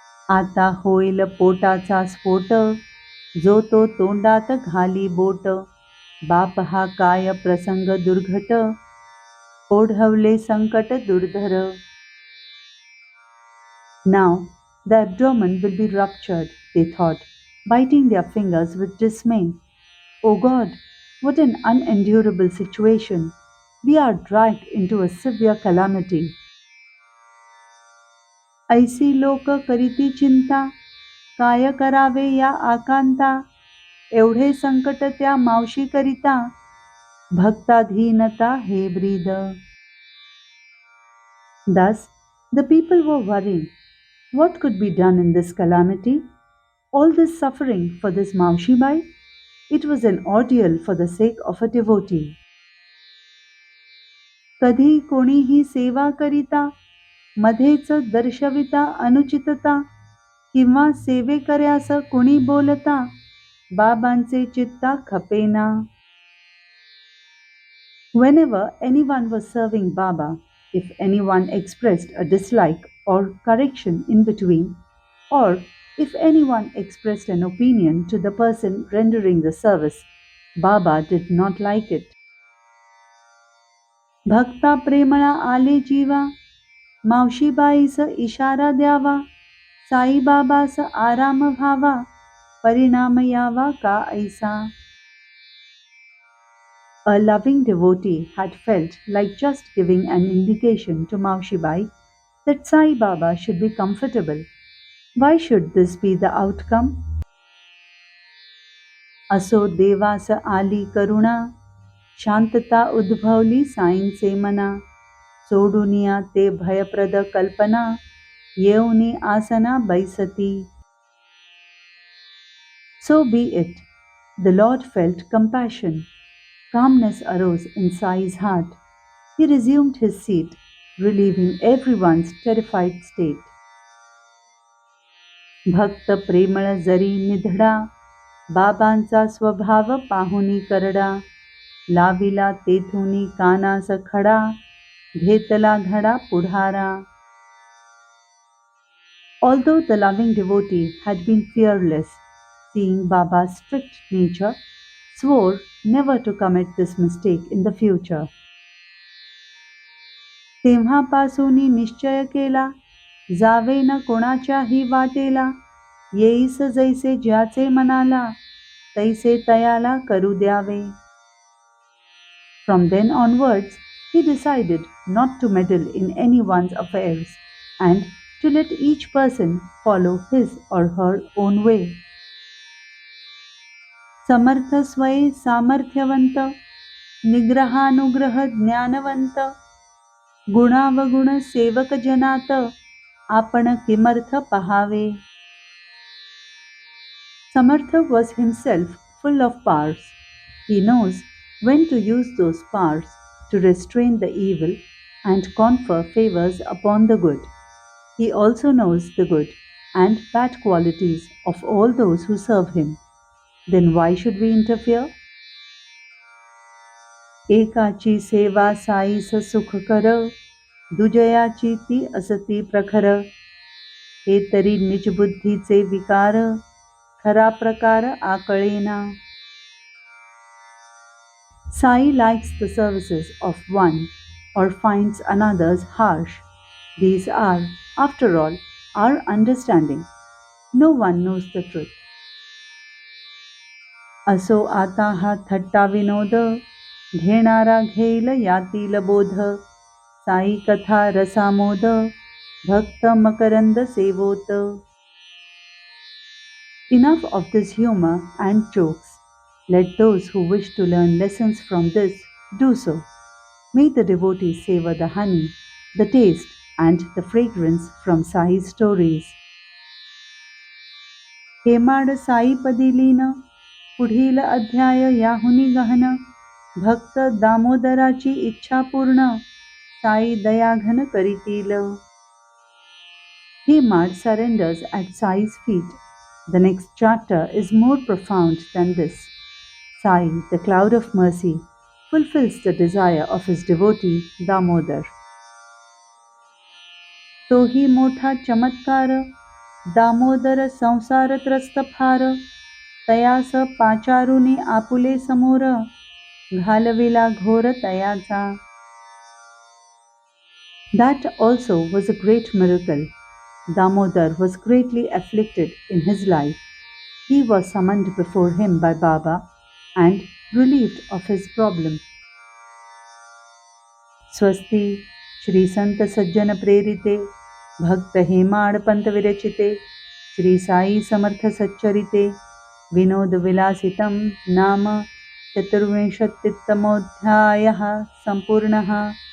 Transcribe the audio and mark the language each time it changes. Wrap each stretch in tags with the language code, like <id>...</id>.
<mr>आता होईल पोटाचा स्फोट, जो तो तोंडात घाली बोट. बाप हा काय प्रसंग दुर्घट, ओढवले संकट दुर्धर.</mr> <en>Now the abdomen will be ruptured, they thought, biting their fingers with dismay. Oh God, what an unendurable situation! We are dragged into a severe calamity.</en> <mr>ऐसी लोक करीती चिंता, काय करावे या आकांता. एवढे संकट त्या मावशी करिता, भक्ताधीनता हे ब्रीद.</mr> <en>Thus the people were worrying. What could be done in this calamity? All this suffering for this Maushibai? It was an ordeal for the sake of a devotee.</en> <mr>कधी कोणीही सेवा करिता, मध्येच दर्शविता अनुचितता, किंवा सेवेकऱ्यास कोणी बोलता, बाबांचे चित्ता खपेना.</mr> <en>Whenever anyone was serving Baba, if anyone expressed a dislike or correction in between, or if anyone expressed an opinion to the person rendering the service, Baba did not like it.</en> <mr>भक्ता प्रेमळा आले जीवा, मावशीबाईस इशारा द्यावा, साईबाबास आराम व्हावा, परिणाम यावा का ऐसा.</mr> <en>A loving devotee had felt like just giving an indication to Maushibai that Sai Baba should be comfortable. Why should this be the outcome?</en> <mr>असो देवास आली करुणा, शांतता उद्भवली साईंचे मना. सोडुनिया ते भयप्रद कल्पना, येऊनी आसना बैसती.</mr> <en>So be it. The Lord felt compassion. Calmness arose in Sai's heart. He resumed his seat, relieving everyone's terrified state.</en> <mr>भक्त प्रेमळ जरी निधडा, बाबांचा स्वभाव पाहुनी करडा. लाविला तेथुनी कानास खडा, घेतला धडा पुढारा.</mr> <en>Although the loving devotee had been fearless, seeing Baba's strict nature, swore never to commit this mistake in the future.</en> <mr>तेव्हापासूनी निश्चय केला, जावे न कोणाच्याही वाटेला. येईस जैसे ज्याचे मनाला, तैसे तयाला करू द्यावे.</mr> <en>From then onwards, he decided not to meddle in anyone's affairs and to let each person follow his or her own way.</en> <mr>समर्थ स्वये सामर्थ्यवंत, निग्रहानुग्रह ज्ञानवंत. गुणावगुण सेवक जनात, आपण किमर्थ पहावे.</mr> <en>Samartha was himself full of powers. He knows when to use those powers to restrain the evil and confer favors upon the good. He also knows the good and bad qualities of all those who serve him. Then why should we interfere?</en> <mr>एकाची सेवा size सुखकर, दुजयाची ती असती प्रखर. हे तरी निजबुद्धीचे विकार, खरा प्रकार आकळेना.</mr> <en>Sai likes the services of one or finds another's harsh. These are, after all, our understanding. No one knows the truth.</en> <mr>असो आता हा थट्टा विनोद, घेणारा घेईल यातील बोध. साई कथा रसामोद, भक्त Makarand सेवोत.</mr> <en>Enough of this humor and jokes. Let those who wish to learn lessons from this do so. May the devotees savor the honey, the taste, and the fragrance from Sai's stories.</en> <mr>Hemad Sai पदिलीन, पुढील अध्याय याहुनी गहन. भक्त दामोदराची इच्छा पूर्ण, Sai दयाघन करीतील.</mr> <en>Hemad surrenders at Sai's feet. The next chapter is more profound than this. Sai, the cloud of mercy, fulfills the desire of his devotee Damodar.</en> <mr>तो ही मोठा चमत्कार दामोदर संसार त्रस्त फार तयास पाचारुनी आपुले समोर घालविला घोर तयाचा.</mr> <en>That also was a great miracle. Damodar was greatly afflicted in his life. He was summoned before him by Baba and relieved of his problem.</en> <sa>स्वस्ति श्री संत सज्जन प्रेरिते भक्त हेमाड पंत विरचिते श्री साई समर्थ सच्चरिते विनोद विलासितं नाम चतुर्विंशतितमोऽध्यायः सम्पूर्णः.</sa>